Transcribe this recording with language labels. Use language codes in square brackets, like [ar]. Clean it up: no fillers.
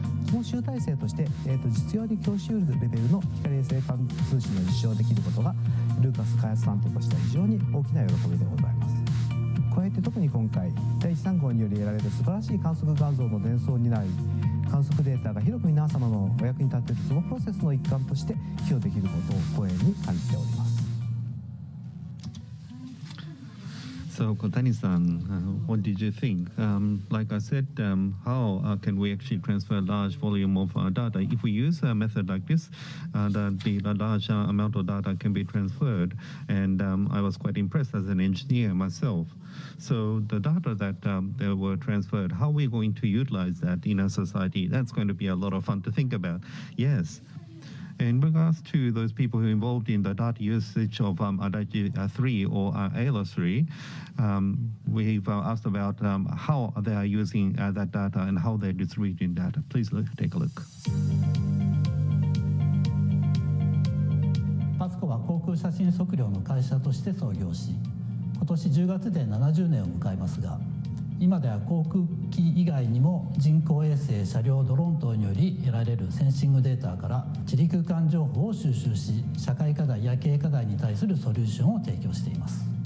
[ja] その集大成として、実用に供しうるレベルの光衛星間通信を実証できることが、ルーカス開発担当としては非常に大きな喜びでございます。加えて特に今回、第1、3号により得られる素晴らしい観測画像の伝送になり、観測データが広く皆様のお役に立てるそのプロセスの一環として寄与できることを光栄に感じております。 [en] So, Kotani-san, what did you think? Like I said, how can we actually transfer large volume of data? If we use a method like this, the large amount of data can be transferred. And I was quite impressed as an engineer myself. So the data that were transferred, how are we going to utilize that in a society? That's going to be a lot of fun to think about. Yes. In regards to those people who are involved in the data usage of Adachi 3 or ALOS 3, we've asked about how they are using that data and how they're distributing data. Please take a look. [ja] パスコは航空写真測量の会社として創業し、今年10月で70年を迎えますが、今では航空機以外にも人工衛星、車両、ドローン等により得られるセンシングデータから地理空間情報を収集し、社会課題や経営課題に対するソリューションを提供しています。